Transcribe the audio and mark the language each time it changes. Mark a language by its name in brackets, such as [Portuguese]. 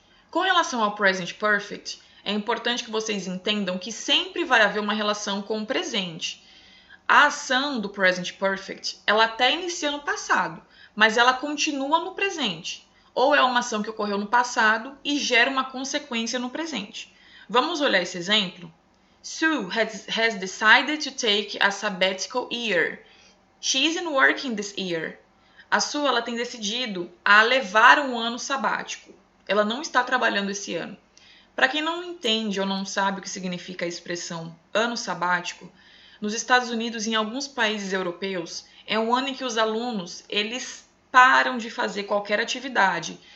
[Portuguese] Com relação ao present perfect, é importante que vocês entendam que sempre vai haver uma relação com o presente. A ação do present perfect, ela até inicia no passado, mas ela continua no presente. Ou é uma ação que ocorreu no passado e gera uma consequência no presente. Vamos olhar esse exemplo? [English] Sue has decided to take a sabbatical year. She isn't working this year. [Portuguese] A Sue ela tem decidido a levar um ano sabático. Ela não está trabalhando esse ano. Para quem não entende ou não sabe o que significa a expressão ano sabático, nos Estados Unidos e em alguns países europeus, é um ano em que os alunos eles param de fazer qualquer atividade.